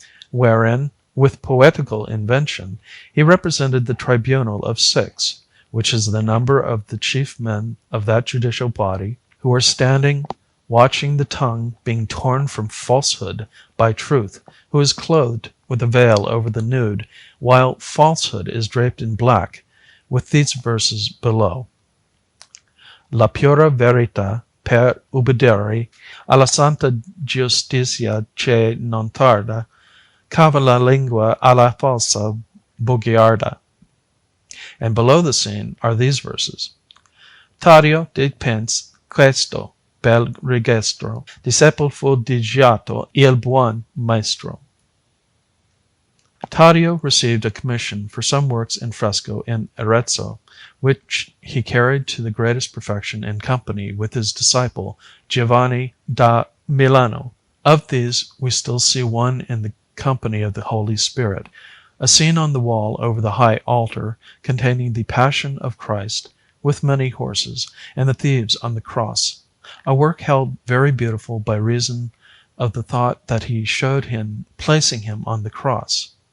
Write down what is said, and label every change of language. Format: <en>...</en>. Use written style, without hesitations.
<en>wherein, with poetical invention, he represented the tribunal of 6, which is the number of the chief men of that judicial body, who are standing, watching the tongue being torn from falsehood by truth, who is clothed with a veil over the nude, while falsehood is draped in black, with these verses below:</en> <it>La pura verita per ubbidire alla santa giustizia che non tarda, cava la lingua alla falsa bugiarda.</it> <en>And below the scene are these verses.</en> <it>Taddeo dipinse questo bel registro, discepolo fu di Giotto il buon maestro.</it> <en>Taddeo received a commission for some works in fresco in Arezzo, which he carried to the greatest perfection in company with his disciple Giovanni da Milano. Of these we still see one in the company of the Holy Spirit, a scene on the wall over the high altar containing the Passion of Christ, with many horses, and the thieves on the cross, a work held very beautiful by reason of the thought that he showed him placing him on the cross.</en>